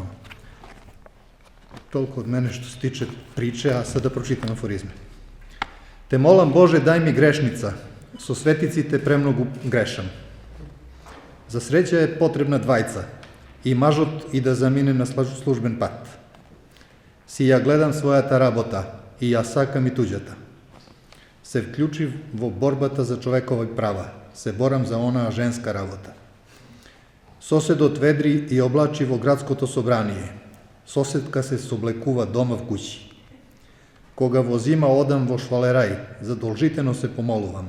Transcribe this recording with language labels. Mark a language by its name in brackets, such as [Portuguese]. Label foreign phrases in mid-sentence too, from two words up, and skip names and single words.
[Serbian] Toliko od mene što se tiče priče, a sad da pročitam aforizme. [Macedonian] Те молам Боже дај ми грешница, со светици те премногу грешам. За среќа је потребна двајца, и мажот и да замине на службен пат. Си ја гледам својата работа и ја сакам и туѓата. Се вклучив во борбата за човекови права, се борам за онаа женска работа. Соседот ведри и облачи во градското собрание. Соседка се соблекува дома в куќи. Кога во зима одам во швалерај, задолжитено се помолувам.